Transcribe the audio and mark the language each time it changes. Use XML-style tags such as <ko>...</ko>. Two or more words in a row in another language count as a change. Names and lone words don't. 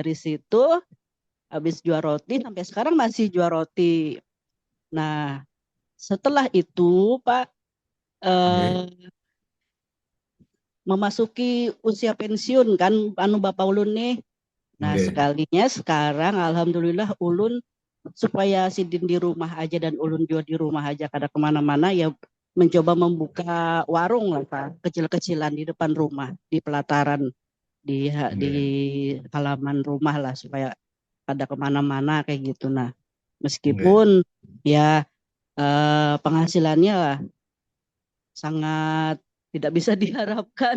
<id>dari situ habis jual roti sampai sekarang masih jual roti nah setelah itu Pak Oke.</id> <bjn>eh, memasuki usia pensiun kan anu bapak ulun nih. Nah, Oke. sekalinya sekarang alhamdulillah ulun supaya Sidin di rumah aja dan ulun juga di rumah aja kada kemana-mana ya mencoba membuka warung lah Pak, kecil-kecilan di depan rumah, di pelataran, di Oke. halaman rumah lah supaya kada kemana-mana kayak gitu. Nah, Oke.</bjn> <id>meskipun ya penghasilannya lah sangat tidak bisa diharapkan</id>